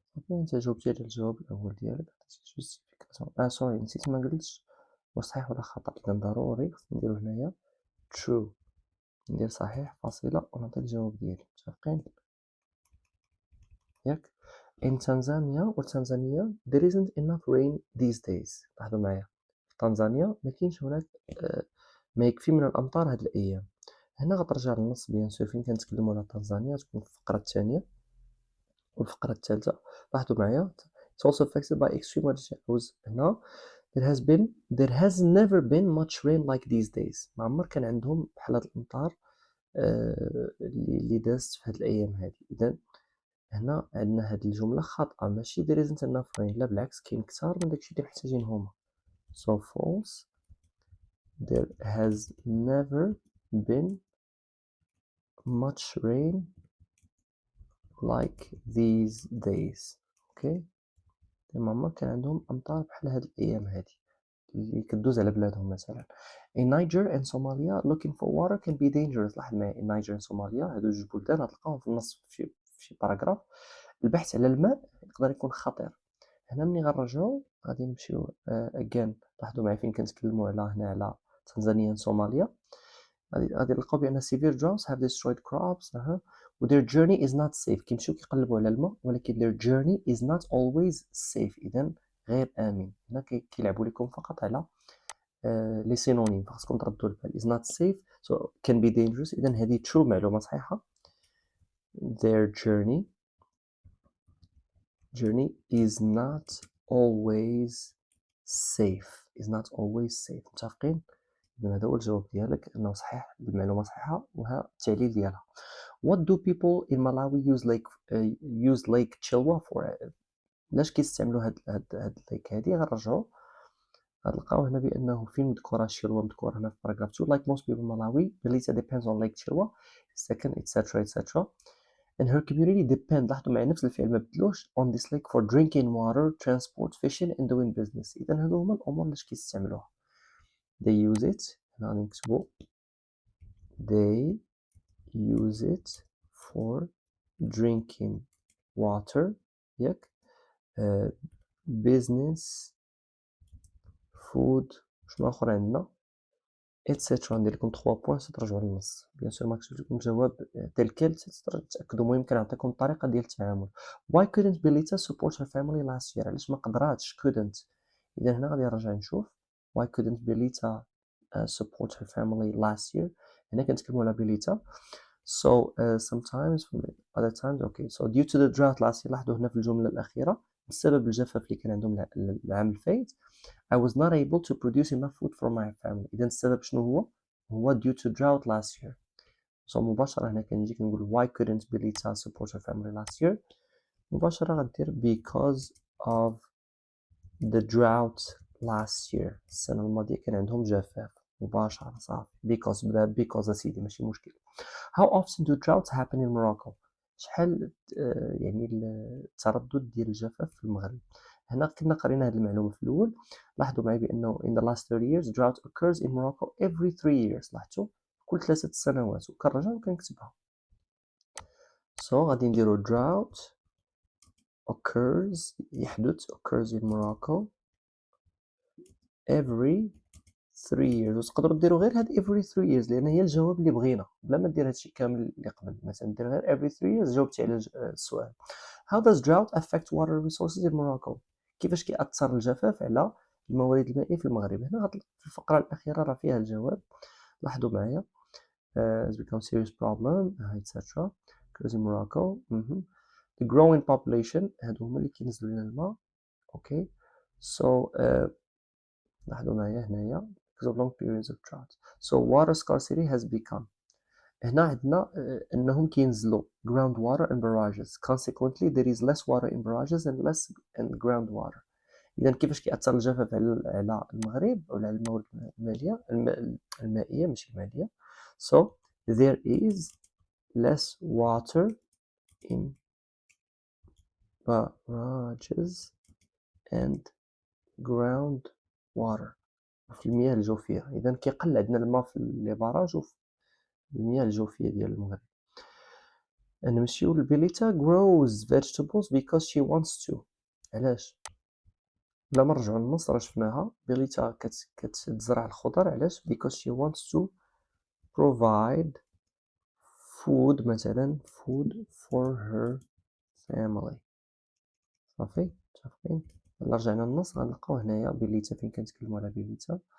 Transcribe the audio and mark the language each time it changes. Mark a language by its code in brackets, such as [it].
[ar] صافي انت جاوبتي على الجواب الأول ديالك. سوري نسيت ما قلتش واش صحيح ولا خطأ. إذا ضروري خصني نديرو هنايا true، ندير صحيح فاصلة ونعطي الجواب ديالي. متفقين ياك؟ [en] In Tanzania there isn't enough rain these days. [ar] لاحظوا معايا في تنزانيا ما كاينش هناك ما يكفي من الأمطار هاد الأيام. هنا غترجع للنص بيان سور فين كنتكلموا على تنزانيا تكون في الفقرة الثانية والفقرة الثالثة. لاحظوا معايا [en] it's also affected by extreme weather. هنا there has never been much rain like these days. [ar] ما عمر كان عندهم بحال هاد الأمطار اللي دازت في هاد الأيام هادي. إذا هنا عندنا هاد الجملة خاطئة، ماشي [en] there isn't enough rain، [ar] لا بالعكس كاين كتار من داكشي اللي محتاجين هما. [en] so false there has never been much rain like these days. [ar] اوكي ما عمر كان عندهم أمطار بحال هاد الأيام هادي اللي كدوز على بلادهم. مثلا [en] in Niger and Somalia looking for water can be dangerous. [ar] لاحظ معايا [en] in Niger and Somalia [ar] هادو جوج بلدان غتلقاهم في النص في شي باراغراف. البحث على الماء يقدر يكون خطير. هنا ملي غنرجعو غادي نمشيو [en] again. [ar] لاحظوا معايا فين كنتكلموا على هنا على تنزانيا and Somalia غادي نلقاو بأن [en] severe droughts have destroyed crops [ar] و [en] their journey is not safe. [ar] كيمشيو كيقلبوا على الماء ولكن [en] their journey is not always safe. [ar] إذا غير آمن. هنا كيلعبوا لكم فقط على لي سينونيم فخصكم تردوا البال. [en] is not safe so can be dangerous. [ar] إذا هذه true معلومة صحيحة. [en] their journey is not always safe. [ar] متفقين؟ إذا هذا هو الجواب ديالك أنه صحيح، المعلومة صحيحة وها التعليل ديالها. [en] What do people in Malawi use Lake Chilwa for؟ [ar] علاش كيستعملوا هاد الليك هادي؟ غنرجعو غنلقاو هنا بأنه فين مذكورة شيلوا مذكورة هنا في paragraph 2. [en] Like most people in Malawi Belita depends on Lake Chilwa second etc. and her community depend. [ar] لاحظوا معايا نفس الفعل ما بدلوش [en] on this lake for drinking water, transport, fishing and doing business. [ar] إذا هادو هما الأمور اللي كيستعملوها. [en] they use it [ar] هنا غادي نكتبو [en] they use it for drinking water ياك business food. [ar] شنو اخر عندنا اتسيترا. ندير لكم 3 بوين ترجعوا للنص. بيان سور ما كتبتش لكم الجواب تلك تتاكدوا. المهم كنعطيكم الطريقه ديال التعامل. [en] why couldn't Belita support her family last year؟ [ar] علاش ما قدراتش [en] couldn't؟ [ar] اذا هنا غادي نرجع نشوف [en] why couldn't Belita support her family last year. [ar] هنا كنتكلموا على Belita. [en] so sometimes other times okay so due to the drought last year. [ar] لاحظوا هنا في الجمله الاخيره بسبب الجفاف اللي كان عندهم العام الفايت [en] I was not able to produce enough food for my family. [ar] إذا السبب شنو هو؟ [en] هو due to drought last year. so [ar] مباشرة هنا كنجي كنقول [en] why couldn't Belita support her family last year. مباشرة غدير because of the drought last year. [ar] السنة الماضية كان عندهم جفاف. مباشرة صافي [en] because [ar] بلا because أسيدي ماشي مشكل. [en] How often do droughts happen in Morocco؟ [ar] شحال يعني التردد ديال الجفاف في المغرب. هنا كنا قرينا هذه المعلومة في الأول. لاحظوا معي بأنه [en] in the last 30 years drought occurs in Morocco every 3 years. [ar] لاحظتوا كل 3 سنوات وكنرجع وكنكتبها. [en] so [ar] غادي نديرو [en] drought occurs يحدث occurs in Morocco every 3 years. [ar] وتقدروا ديروا غير هاد [en] every 3 years [ar] لأن هي الجواب اللي بغينا بلا ما دير هادشي كامل اللي قبل. مثلا دير غير [en] every 3 years [ar] جاوبتي على السؤال. [en] How does drought affect water resources in Morocco؟ [ar] كيفاش كيأثر الجفاف على الموارد المائية في المغرب؟ هنا في الفقرة الأخيرة راه فيها الجواب. [en] لاحظوا معايا has become serious problem etc. occurs in Morocco. The growing population [ar] هادو هما اللي كينزلوا لنا الماء. [en] okay so [ar] لاحظوا معايا هنايا [en] because of long periods of drought. So water scarcity has become. [ar] هنا عندنا انهم كينزلوا [en] ground water and barrages. Consequently there is less water in barrages and less in ground water. [ar] اذا كيفاش كيأثر الجفاف على المغرب او على الموارد المالية المائية ماشي المالية. [en] So there is less water in barrages and ground water. [ar] في المياه الجوفية. إذا كيقل عندنا الماء في لي باراج وفي المياه الجوفية ديال المغرب. نمشيو [en] لبيليتا grows vegetables because she wants to. [ar] علاش؟ بلا ما نرجعو للنص راه شفناها بيليتا كتزرع الخضر. علاش؟ [en] because she wants to provide food مثلا food for her family. [ar] صافي متفقين. إلا رجعنا للنص غنلقاو هنايا بيليتا فين كنتكلمو على بيليتا.